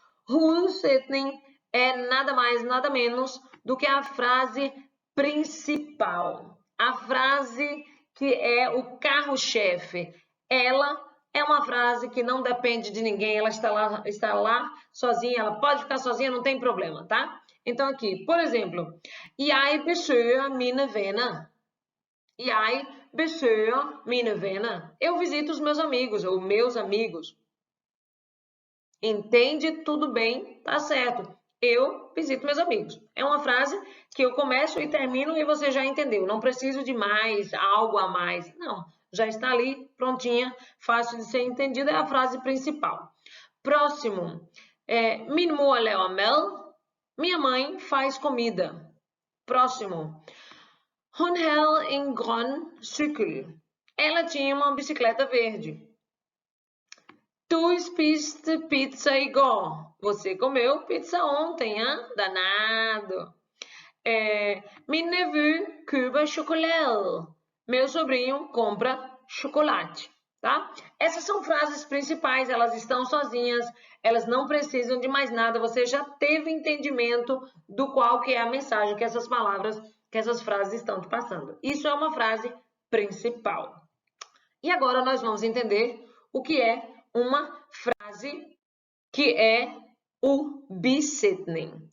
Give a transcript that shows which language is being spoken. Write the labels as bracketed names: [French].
[Portuguese] Hussetning é nada mais, nada menos do que a frase principal. A frase que é o carro-chefe. Ela é uma frase que não depende de ninguém, ela está lá sozinha, ela pode ficar sozinha, não tem problema, tá? Então aqui, por exemplo, [Danish] Jeg besøger mine venner. Jeg besøger mine venner. [Portuguese] Eu visito os meus amigos, ou meus amigos. Entende? Tudo bem, tá certo. Eu visito meus amigos. É uma frase que eu começo e termino e você já entendeu. Não preciso de mais, algo a mais. Não, já está ali, prontinha, fácil de ser entendida, é a frase principal. Próximo. [Danish] Min mor laver mad. [Portuguese] Minha mãe faz comida. Próximo. [Danish] Hun havde en grøn cykel. [Portuguese] Ela tinha uma bicicleta verde. [Danish] Du spiste pizza i går. [Portuguese] Você comeu pizza ontem, hein? Danado. [Danish] Min nevø køber chocolate. [Portuguese] Meu sobrinho compra chocolate, tá? Essas são frases principais, elas estão sozinhas, elas não precisam de mais nada. Você já teve entendimento do qual que é a mensagem que essas palavras, que essas frases estão te passando. Isso é uma frase principal. E agora nós vamos entender o que é uma frase que é o bisetning.